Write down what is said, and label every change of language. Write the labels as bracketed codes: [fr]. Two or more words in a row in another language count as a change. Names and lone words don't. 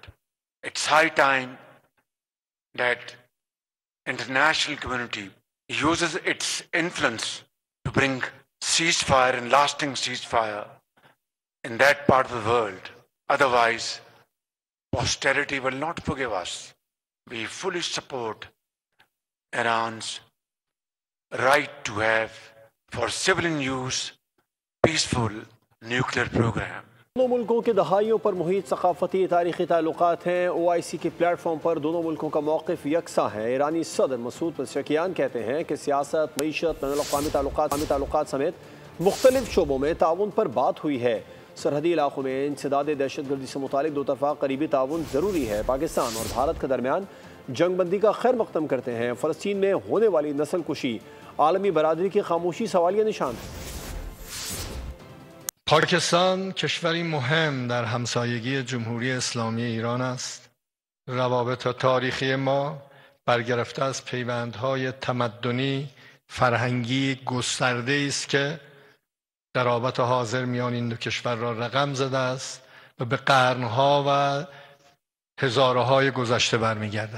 [en] It's high time that international community uses its influence to bring ceasefire and lasting ceasefire in that part of the world. Otherwise, posterity will not forgive us. We fully support Iran's right to have, for civilian use, peaceful nuclear program. [ur] دونوں ملکوں کے دہائیوں پر محیط ثقافتی تاریخی تعلقات ہیں. OIC کے پلیٹ فارم پر دونوں ملکوں کا موقف یکساں ہے. ایرانی صدر مسعود پزشکیان کہتے ہیں کہ سیاست، معیشت، بین الاقوامی تعلقات سمیت مختلف شعبوں میں تعاون پر بات ہوئی ہے. سرحدی علاقوں میں انسداد دہشت گردی سے متعلق دو طرفہ قریبی تعاون ضروری ہے. پاکستان اور بھارت کے درمیان جنگ بندی کا خیر مقدم کرتے ہیں. فلسطین میں ہونے والی نسل کشی عالمی برادری کی خاموشی سوالیہ نشان ہے. [fa] پاکستان کشوری مهم در همسایگی جمهوری اسلامی ایران است. روابط تاریخی ما برگرفته از پیوندهای تمدنی فرهنگی گسترده است که در رابطه حاضر میان این دو کشور را رقم زده است و به قرنها و هزارهای گذشته برمیگردد.